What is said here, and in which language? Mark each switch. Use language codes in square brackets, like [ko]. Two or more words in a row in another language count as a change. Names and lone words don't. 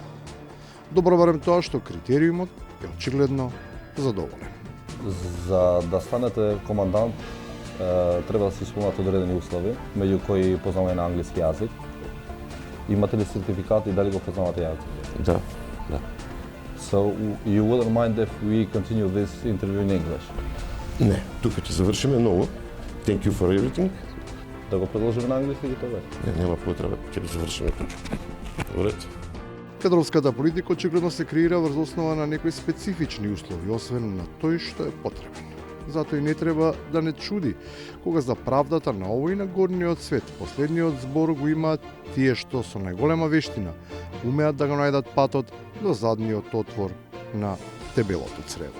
[mk] Добро барем тоа што критериумот е очигледно задоволен. За да станете командант, треба да се исполнат одредени услови, меѓу кои познавање на англиски јазик. Имате ли сертификат и дали го познавате јазик? Да, да. [en] So you wouldn't mind if we continue this interview in English? [mk] Не, тука ќе завршиме ново. [en] Thank you for everything. [mk] Да го продолжиме на англиски или тоа? Не, нема потреба, ќе го завршиме тука. Добре. Кадровската политика очигледно се креира врз основа на некои специфични услови, освен на тој што е потребен. Затоа и не треба да не чуди кога за правдата на овој и на горниот свет последниот збор го имаат тие што со најголема вештина умеат да го најдат патот до задниот отвор на дебелото црево.